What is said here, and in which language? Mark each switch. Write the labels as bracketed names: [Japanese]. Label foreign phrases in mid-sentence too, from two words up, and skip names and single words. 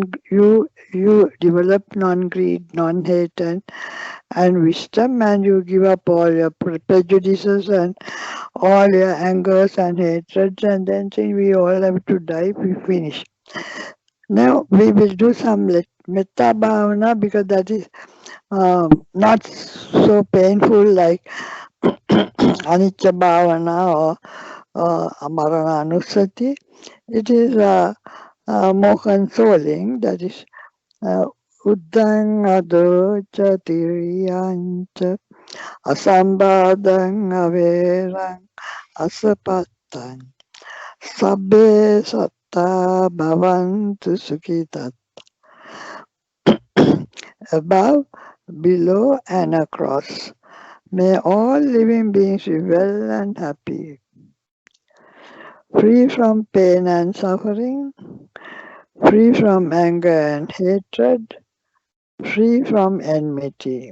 [English] You develop non-greed, non-hate, and wisdom, and you give up all your prejudices and all your angers and hatreds, and then think we all have to die. We finish. Now we will do some [Pali] metta bhavana [English] because that is not so painful like [Pali] anicca bhavana [English] or marananusmathi. It is more consoling. That is [Pali] uddang adocha tiriyancha asambadang averang asapatang sabbe satta bhavantu sukhitat. [English] Above, below, and across. May all living beings be well and happy, free from pain and suffering, free from anger and hatred, free from enmity.